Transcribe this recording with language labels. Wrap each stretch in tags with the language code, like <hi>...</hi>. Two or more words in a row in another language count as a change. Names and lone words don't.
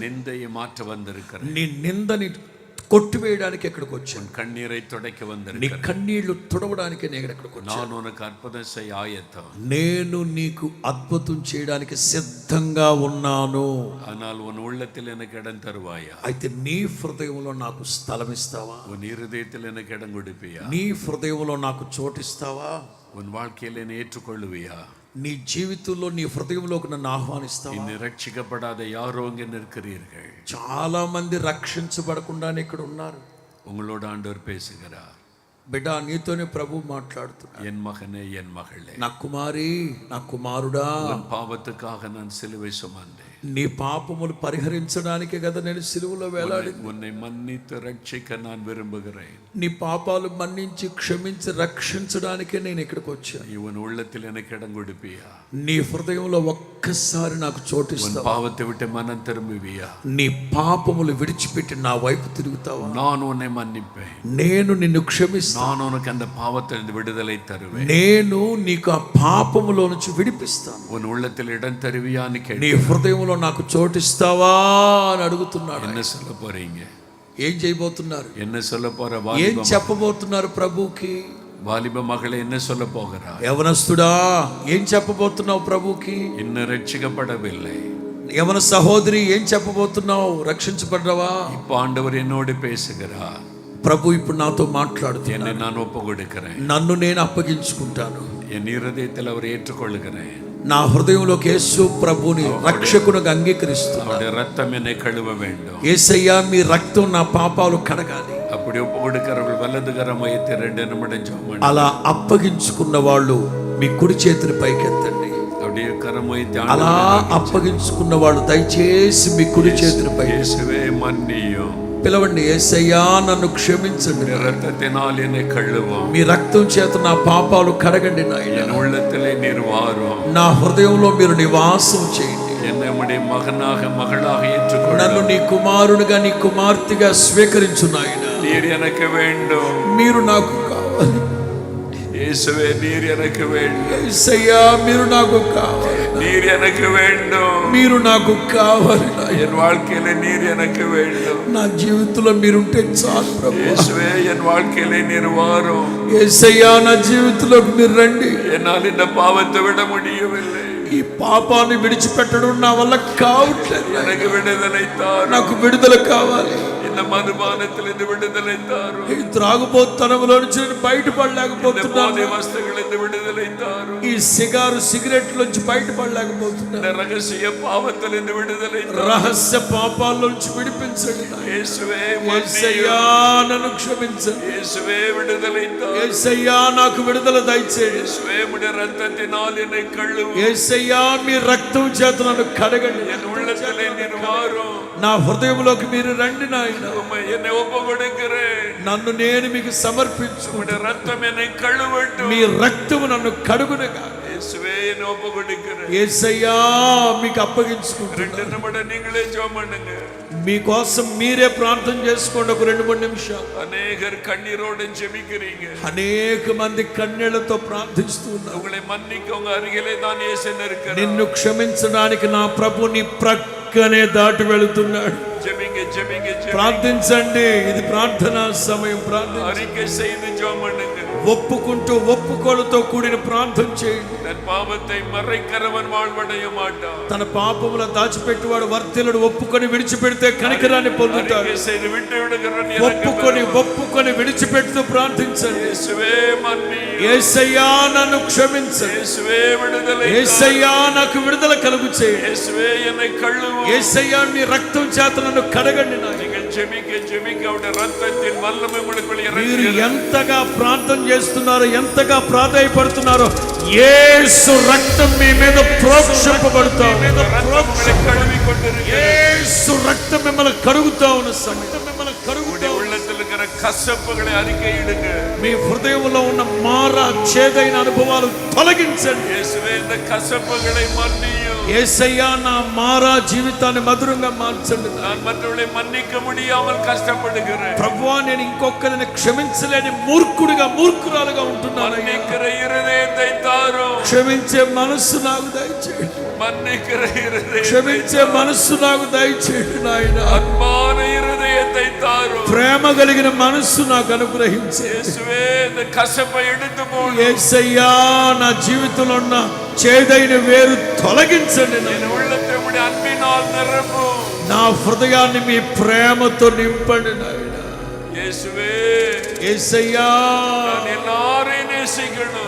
<ta>நிந்தையை மாற்ற வந்திருக்கிறேன்.</ta> <te>నీ నిందని కొట్టివేయడానికి ఇక్కడికి వచ్చాను.</te> <ta>கண்ணீரை துடைக்க</ta> <te>నీ</te> <ta>வந்திருக்கிறேன்.</ta> <te>కన్నీళ్లు తుడవడానికి నేను ఇక్కడికి వచ్చాను.</te> <ta>நான் உனக்கு அற்புதம் செய்ய ஆயத்தம்.</ta> <te>నేను నీకు అద్భుతం చేయడానికి సిద్ధంగా ఉన్నాను.</te> <ta>ஆனால் உன் உள்ளத்தில் எனக்கு இடம் தருவாயா?</ta> <te>అయితే నీ హృదయంలో నాకు స్థలం ఇస్తావా?</te> <ta>உன் இருதயத்தில் எனக்கு இடம் கொடுப்பியா?</ta> <te>నీ హృదయంలో నాకు చోటిస్తావా?</te> <ta>உன் வாழ்க்கையில் என்னை ஏற்றுக்கொள்ளுவியா?</ta> <te>నీ జీవితంలో నీ హృదయంలోకి నన్ను ఆహ్వానిస్తావా?</te> <ta>இன்னும் ரட்சிக்கப்படாத யாரோ இங்கே நிற்கிறீர்கள்.</ta> <te>చాలా మంది రక్షించబడకుండానే ఇక్కడ ఉన్నారు.</te> <ta>உங்களோட ஆண்டவர் பேசுகிறார்.</ta> <te>బిడ్డ, నీతోనే ప్రభు మాట్లాడుతున్నాడు.</te> <ta>என் மகனே, என் மகளே,</ta> <te>నా కుమారి, నా కుమారుడా,</te> <ta>உன் பாவத்துக்காக நான் சிலுவை சுமந்தேன்.</ta> <te>నీ పాపములు పరిహరించడానికే కదా నేను సిలువలో వేలాడి.</te> <ta>உன்னை மன்னித்து ரட்சிக்க நான் விரும்புகிறேன்.</ta> <te>నీ పాపాలు మన్నించి క్షమించి రక్షించడానికే నేను ఇక్కడికి వచ్చాను.</te> <ta>நீ உன் உள்ளத்தில் எனக்கு இடம் கொடுப்பியா?</ta> <te>నీ హృదయంలో ఒక్కసారి నాకు</te> <ta>உன்</ta> <te>చోటిస్తావా?</te> <ta>பாவத்தை விட்டு மனம் திரும்புவியா?</ta> <te>నీ పాపములు విడిచిపెట్టి నా వైపు తిరుగుతావా?</te> <ta>நான் உன்னை மன்னிப்பேன்.</ta> <te>నేను నిన్ను క్షమిస్తాను.</te> <ta>நான் உனக்கு அந்த பாவத்திலிருந்து விடுதலை தருவேன்.</ta> <te>నేను నీకు ఆ పాపములో నుంచి విడిపిస్తాను.</te> <ta>உன் உள்ளத்தில் இடம் தருவியான்னு</ta> <te>నీ</te> <ta>கேட்டு</ta> <te>హృదయంలో నాకు చోటిస్తావా అని అడుగుతున్నాడు.</te> <ta>என்ன சொல்ல போறீங்க?</ta> <te>ఏం చేయబోతున్నారు?</te> <ta>என்ன சொல்ல போற?</ta> <te>ఏం చెప్పబోతున్నారు ప్రభుకి?</te> <ta>வாலிப மகளே, என்ன சொல்ல போகிறா?</ta> <te>యవనస్తుడా, ఏం చెప్పబోతున్నావు ప్రభుకి?</te> <ta>இன்னும் ரட்சிக்கப்படவில்லை.</ta> <te>యవన సహోదరి, ఏం చెప్పబోతున్నావు? రక్షించబడ్డావా?</te> <ta>இப்போ ஆண்டவர் என்னோடு பேசுகிறார்.</ta> <te>ప్రభు ఇప్పుడు నాతో మాట్లాడుతున్నాడు.</te> <ta>என்னை நான் ஒப்பு கொடுக்கிறேன்.</ta> <te>నన్ను నేను అప్పగించుకుంటాను.</te> <ta>என் இருதயத்தில் அவர் ஏற்றுக்கொள்கிறேன்.</ta> <te>నా హృదయంలోకి యేసు ప్రభుని రక్షకునిగా అంగీకరిస్తున్నాను.</te> <ta>அவருடைய ரத்தம் என்னை கழுவ வேண்டும்.</ta> <te>యేసయ్యా, మీ రక్తం నా పాపాలు కడగాలి.</te> <ta>அப்படி ஒப்பு கொடுக்கிறவர்கள் வலதுகரம் வைத்து 2 நிமிடம் ஜெபம் பண்ணு.</ta> <te>అలా అప్పగించుకున్న వాళ్ళు మీ కుడి చేతిని పైకెత్తండి.</te> <ta>அப்படியே கரம் வைத்து</ta> <te>అలా అప్పగించుకున్న వాళ్ళు దయచేసి మీ కుడి చేతిని పై</te> <ta>இயேசுவே மன்னியும்.</ta> <te>పిలవండి. యేసయ్యా, నన్ను క్షమించండి.</te> <ta>இரத்தத்தினால் என்னை கழுவும்.</ta> <te>మీ రక్తం చేత నా పాపాలు కడగండి నాయన.</te> <ta>என் உள்ளத்திலே நீர் வாரும்.</ta> <te>నా హృదయంలో మీరు నివాసం చేయండి.</te> <ta>என்னை உம்முடைய மகனாக மகளாக</ta> <te>నన్ను</te> <ta>ஏற்றுக்கொள்ளும்.</ta> <te>నీ కుమారునిగా నీ కుమార్తెగా స్వీకరించు నాయన.</te> <ta>நீர் எனக்கு வேண்டும்.</ta> <te>మీరు నాకు కావాలి.</te> <ta>இயேசுவே, நீர் எனக்கு வேண்டும்.</ta> <te>యేసయ్యా, మీరు నాకు కావాలి.</te> <ta>நீர் எனக்கு வேண்டும்.</ta> <te>మీరు నాకు కావాలి నాయన.</te> <ta>என் வாழ்க்கையில நீர் எனக்கு வேண்டும்.</ta> <te>నా జీవితంలో మీరుంటే చాలు ప్రభు.</te> <ta>இயேசுவே, என் வாழ்க்கையில நீர் வாரும்.</ta> <te>యేసయ్యా, నా జీవితంలోకి మీరు రండి.</te> <ta>என்னால் இந்த பாவத்தை விட முடியவில்லை.</ta> <te>ఈ పాపాన్ని విడిచిపెట్టడం నా వల్ల కావట్లేదు.</te> <ta>எனக்கு விடுதலை தாரும்.</ta> <te>నాకు విడుదల కావాలి.</te> <ta>இந்த மதுபானத்திலிருந்து விடுதலை தாரும்.</ta> <te>ఈ త్రాగుబోతనంలో నుంచి నేను</te> <ta>இந்த</ta> <te>బయటపడలేకపోతున్నాను.</te> <ta>போதை வஸ்துகளிலிருந்து விடுதலை தாரும்.</ta> <te>ఈ సిగరెట్ నుంచి బయటపడలేకపోతున్నాను.</te> <ta>இந்த ரகசிய பாவத்திலிருந்து விடுதலை தாரும்.</ta> <te>రహస్య పాపాల నుంచి విడిపించండి నాయనా.</te> <ta>இயேசுவே,</ta> <te>యేసయ్యా,</te> <ta>மன்னியும்.</ta> <te>నన్ను క్షమించండి.</te> <ta>இயேசுவே, விடுதலை தாரும்.</ta> <te>యేసయ్యా, నాకు విడుదల దయచేయండి.</te> <ta>இயேசுவே, உம்முடைய ரத்தத்தினால் என்னை கழுவும்.</ta> <te>యేసయ్యా, మీ రక్తం చేత నన్ను కడగండి.</te> <ta>என் உள்ளத்திலே நீர் வாரும்.</ta> <te>నా హృదయంలోకి మీరు రండి నాయన.</te> <ta>உம்மை என்னை ஒப்பு கொடுக்கிறேன்.</ta> <te>నన్ను నేను మీకు సమర్పించు.</te> <ta>உம்முடைய ரத்தம் என்னை கழுவட்டும்.</ta> <te>మీ రక్తము నన్ను కడుగునగా.</te> <ta>இயேசுவே, என்னை ஒப்பு கொடுக்கிறேன்.</ta> <te>యేసయ్యా, మీకు అప్పగించుకుంటున్నాను.</te> <ta>2 நிமிடம் நீங்களே ஜெபம் பண்ணுங்க.</ta> <te>మీకోసం మీరే ప్రార్థన చేసుకోండి. ఒక 2-3 నిమిషాలు.</te> <ta>அநேகர் கண்ணீரோடு ஜெபிக்கிறீங்க.</ta> <te>అనేక మంది కన్నీళ్లతో ప్రార్థిస్తున్నారు.</te> <ta>உங்களை மன்னிக்க உங்க அருகிலே தான் இயேசு இருக்கிறார்.</ta> <te>నిన్ను క్షమించడానికి నా ప్రభు నీ ప్రక్కనే దాటి వెళుతున్నాడు.</te> <ta>ஜெபிங்க, ஜெபிங்க, ஜெபிங்க.</ta> <te>ప్రార్థించండి. ఇది ప్రార్థనా సమయం. ప్రార్థన</te> <ta>அறிக்கை செய்து ஜெபம் பண்ணுங்க.</ta> <te>ఒప్పుకుంటూ ఒప్పుకోలతో కూడిన ప్రార్థన చేయండి.</te> <ta>தன் பாவத்தை மறைக்கிறவன் வாழ்வடைய மாட்டான்.</ta> <te>తన పాపముల దాచిపెట్టువాడు వర్తిల్లుడు. ఒప్పుకొని విడిచిపెడితే కనికరాన్ని పొందుతాడు.</te> <ta>அறிக்கை செய்து விட்டு விடுகிறவன்</ta> <te>ఒప్పుకొని విడిచిపెడుతూ ప్రార్థించండి.</te> <ta>இயேசுவே, மன்னியும்.</ta> <te>యేసయ్యా, నన్ను క్షమించండి.</te> <ta>இயேசுவே, விடுதலை தாரும்.</ta> <te>యేసయ్యా, నాకు విడుదల కలుగు చేయండి.</te> <ta>இயேசுவே, என்னை கழுவும்.</ta> <te>యేసయ్యా, మీ రక్తం చేత నన్ను కడగండి నాయనా.</te> <ta>நீங்கள் ஜெபிக்க ஜெபிக்க அவருடைய ரத்தத்தின் வல்லமை உங்களுக்குள்</ta> <te>మీరు</te> <ta>இறங்குகிறது.</ta> <te>ఎంతగా ప్రార్థన చేస్తున్నారో, ఎంతగా ప్రాధాయపడుతున్నారో, యేసు రక్తం మీ మీద ప్రోక్షింపబడుతా ఉంది.</te> <ta>ரத்தம் உங்களை கழுவிக் கொண்டிருக்கிறது.</ta> <te>యేసు రక్తం మిమ్మల్ని కడుగుతా ఉన్న సమయం. మిమ్మల్ని కడుగుతా</te> <ta>உங்களுடைய உள்ளத்தில் இருக்கிற కసపుகளை அறிக்கையிடுங்க.</ta> <te>మీ హృదయంలో ఉన్న మారా చేదైన అనుభవాలు తొలగించండి.</te> <ta>యేసువే இந்த కసపుகளை மன்னியும்.</ta> <te>యేసయ్యా నా మారా జీవితాన్ని మధురంగా మార్చండి.</te> <ta>நான் மற்றவர்களை மன்னிக்க முடியாமல் கஷ்டப்படுகிறேன்.</ta> <te>ప్రభువా నేను ఇంకొకరిని క్షమించలేని మూర్ఖురాలుగా ఉంటున్నాను.</te> <ta>மன்னிக்கிற இருதயத்தை தாரும்.</ta> <te>క్షమించే మనస్సు నాకు దయచేయండి.</te> <ta>மன்னிக்கிற இருதயம்,</ta> <te>క్షమించే మనస్సు నాకు దయచేయండి నాయనా.</te> <ta>அன்பான இருதயத்தை தாரும்.</ta> <te>ప్రేమ కలిగిన మనస్సు నాకు అనుగ్రహించు.</te> <ta>యేసువే இந்த కసపை எடுத்து போடு.</ta> <te>యేసయ్యా నా జీవితంలో ఉన్న చేదైన వేరు తొలగించండి.</te> <ta>என் உள்ளத்தை உம்முடைய அன்பினால் நிரப்பு.</ta> <te>నా హృదయాన్ని మీ ప్రేమతో నింపండి నాయనా.</te> <ta>యేసువే</ta> <te>యేసయ్యా</te> <ta>நான் எல்லாரையும் நேசிக்கணும்.</ta>